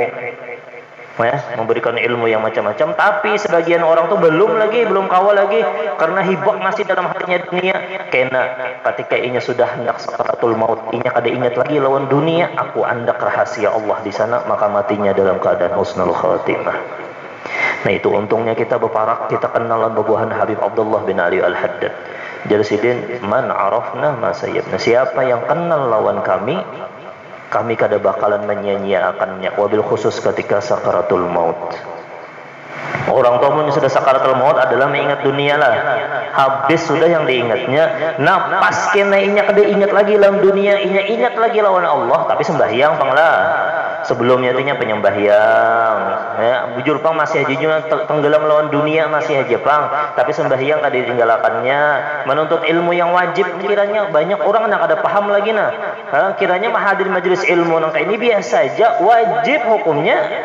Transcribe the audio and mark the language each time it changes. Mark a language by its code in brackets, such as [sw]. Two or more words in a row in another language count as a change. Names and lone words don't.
[bjn] Memberikan ilmu yang macam-macam, tapi sebagian orang tuh belum kawal lagi karena hibak masih dalam hatinya dunia. Kena ketika inya sudah hendak sakaratul maut, inya kada ingat lagi lawan dunia, aku andak rahasia Allah di sana, maka matinya dalam keadaan husnul khatimah. Nah, itu untungnya kita berparak, kita kenalan bubuhan Habib Abdullah bin Ali Al-Haddad Jalsidin, [ar] man arafna ma sayyabna. [bjn] Siapa yang kenal lawan kami kada bakalan menyia-nyiakannya, [ar] wabil khusus [bjn] ketika sakaratul maut. Orang tua yang sudah sakaratul maut adalah mengingat dunia lah. Habis sudah yang diingatnya. Nah, pas kena inya kada ingat lagi lawan dunia, inya ingat lagi lawan Allah, tapi sembahyang panglah. Sebelumnya tinya penyembahyang. Bujur pang masih aja juga tenggelam lawan dunia masih aja pang, tapi sembahyang kada ditinggalkannya. Menuntut ilmu yang wajib, kiranya banyak orang yang kada paham lagi kiranya hadir majelis ilmu nang kayak ini biasa aja, wajib hukumnya.